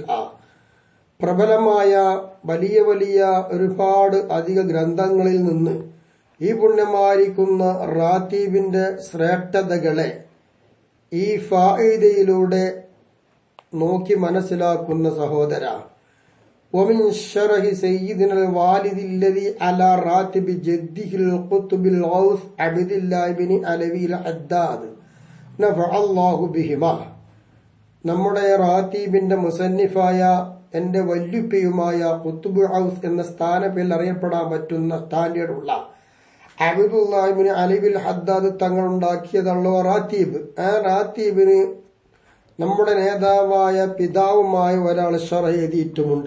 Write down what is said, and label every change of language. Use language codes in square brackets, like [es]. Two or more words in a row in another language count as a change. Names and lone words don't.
[ml] പ്രബലമായ വലിയ വലിയ ഒരുപാട് അധിക ഗ്രന്ഥങ്ങളിൽ നിന്ന് ഈ പുണ്യമായിരിക്കുന്ന റാത്തീബിന്റെ ശ്രേഷ്ഠതകളെ ഈ ഫായിദയിലൂടെ നോക്കി മനസ്സിലാക്കുന്ന സഹോദര. [ar] ومن شرح سيدنا الوالد الذي على راتب جده القطب الغوث عبد الله بن علوي الحداد نفع الله بهما. [ml] നമ്മുടെ റാത്തീബിന്റെ മുസന്നിഫായ എന്റെ വല്യുപ്പയുമായ [ar] قطب غوث [ml] എന്ന സ്ഥാനപ്പേരിൽ അറിയപ്പെടാൻ പറ്റുന്ന സ്റ്റാൻഡേർഡുള്ള അബ്ദുല്ലാഹി ഇബ്നു അലവി ഹദ്ദാദ് തങ്ങൾ ഉണ്ടാക്കിയതാണല്ലോ റാത്തീബ്. ആ റാത്തീബിന് നമ്മുടെ നേതാവായ പിതാവുമായ ഒരാൾ ഷറഹ് എഴുതിയിട്ടുമുണ്ട്.